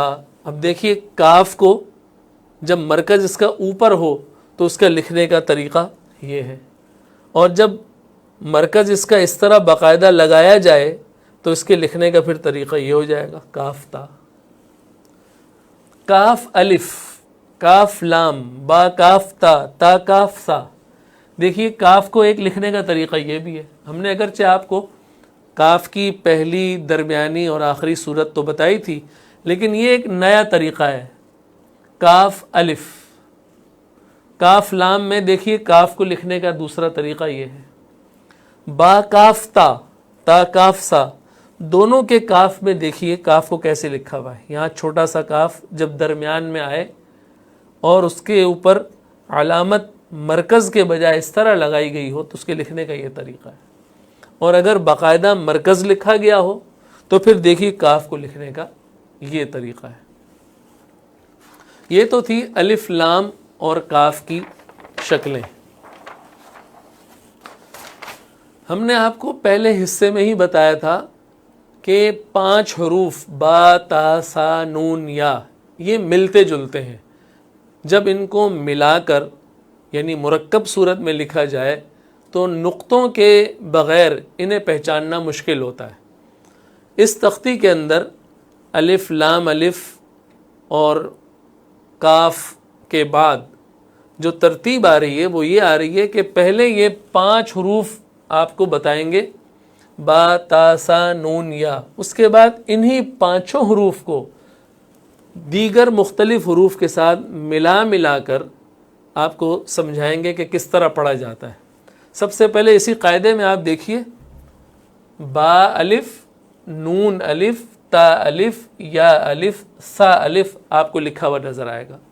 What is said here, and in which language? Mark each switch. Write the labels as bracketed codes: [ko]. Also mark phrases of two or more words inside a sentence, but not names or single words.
[ur] اب دیکھیے کاف کو جب مرکز اس کا اوپر ہو تو اس کا لکھنے کا طریقہ یہ ہے، اور جب مرکز اس کا اس طرح باقاعدہ لگایا جائے تو اس کے لکھنے کا پھر طریقہ یہ ہو جائے گا، کاف تا۔ کاف الف، کاف لام، با کاف تا، تا کاف سا۔ دیکھیے کاف کو ایک لکھنے کا طریقہ یہ بھی ہے۔ ہم نے اگرچہ آپ کو کاف کی پہلی، درمیانی اور آخری صورت تو بتائی تھی، لیکن یہ ایک نیا طریقہ ہے، کاف الف۔ کاف لام میں دیکھیے کاف کو لکھنے کا دوسرا طریقہ یہ ہے، با کاف تا، تا کاف سا۔ دونوں کے کاف میں دیکھیے کاف کو کیسے لکھا ہوا ہے۔ یہاں چھوٹا سا کاف جب درمیان میں آئے اور اس کے اوپر علامت مرکز کے بجائے اس طرح لگائی گئی ہو تو اس کے لکھنے کا یہ طریقہ ہے، اور اگر باقاعدہ مرکز لکھا گیا ہو تو پھر دیکھیے کاف کو لکھنے کا یہ طریقہ ہے۔ یہ تو تھی الف لام اور کاف کی شکلیں۔ ہم نے آپ کو پہلے حصے میں ہی بتایا تھا کہ 5 حروف با تا سا نون یا یہ ملتے جلتے ہیں، جب ان کو ملا کر یعنی مرکب صورت میں لکھا جائے تو نقطوں کے بغیر انہیں پہچاننا مشکل ہوتا ہے۔ اس تختی کے اندر الف لام الف اور کاف کے بعد جو ترتیب آ رہی ہے وہ یہ آ رہی ہے کہ پہلے یہ 5 حروف آپ کو بتائیں گے، با تا سا نون یا، اس کے بعد انہی 5 حروف کو دیگر مختلف حروف کے ساتھ ملا کر آپ کو سمجھائیں گے کہ کس طرح پڑھا جاتا ہے۔ سب سے پہلے اسی قاعدے میں آپ دیکھیے، با الف نون الف تا الف یا الف سا الف آپ کو لکھا ہوا نظر آئے گا۔